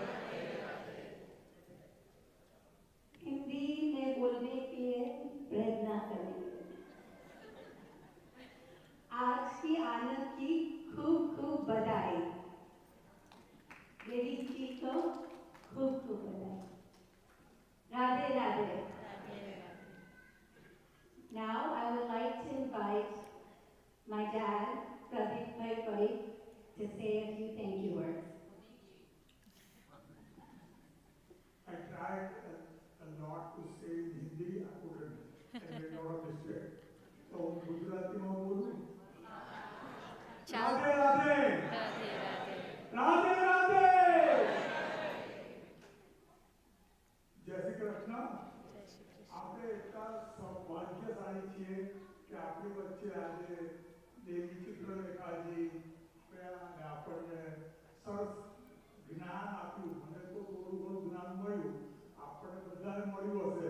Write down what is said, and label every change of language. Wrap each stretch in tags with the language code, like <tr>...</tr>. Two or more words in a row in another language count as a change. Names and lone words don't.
<hi>हिंदी में बोलने के लिए प्रयत्न करेंगे। आज की आनंद की खूब खूब बधाई। देवी जी को खूब खूब बधाई। राधे राधे।</hi> <en>Now I would like to invite my dad, Pradeep Bhai Parikh, to say a few thank you words. I tried a lot to say in Hindi, I couldn't. I made a lot of mistakes. So, Gujarati</en> <hi>में बोलूं? राधे राधे, राधे राधे, जय श्री कृष्ण।</hi> <gu>આપણે એટલા સૌભાગ્યશાળી છીએ કે આપણી વચ્ચે આજે દેવી ચિત્રલેખાજી અને આપણને સરસ જ્ઞાન આપ્યું. મને તો થોડું ઘણું જ્ઞાન મળ્યું, આપણને બધાને મળ્યું હશે.</gu>